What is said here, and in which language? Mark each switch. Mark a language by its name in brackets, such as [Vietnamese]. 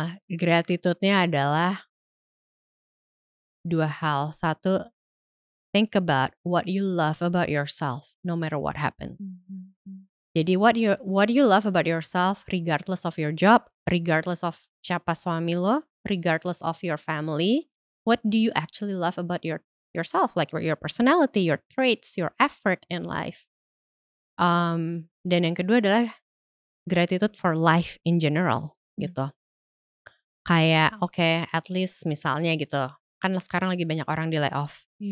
[Indonesian] Gratitude-nya adalah dua hal. [English] Satu, think about what you love about yourself no matter what happens. Jadi what you love about yourself regardless of your job, regardless of [Indonesian] siapa suami lo, [English] regardless of your family, what do you actually love about yourself, like your personality, your traits, your effort in life. [Indonesian] Dan yang kedua adalah [English] gratitude for life in general [Indonesian] gitu. Kayak okay, at least misalnya gitu, kan sekarang lagi banyak orang di layoff.